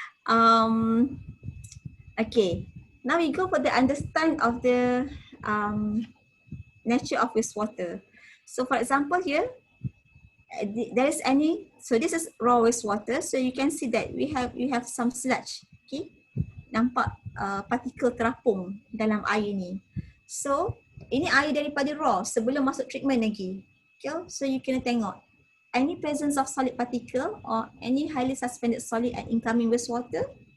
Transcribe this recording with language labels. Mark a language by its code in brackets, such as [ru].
[en] Okay. Now we go for the understand of the nature of wastewater. So for example here, there is any, so this is raw wastewater. So you can see that we have some sludge. [ms] Okay. Nampak partikel terapung dalam air ni. So ini air daripada raw sebelum masuk treatment lagi. Okay. [en] So you [ms] kena tengok [en] any presence of solid particle or any highly suspended solid and incoming wastewater.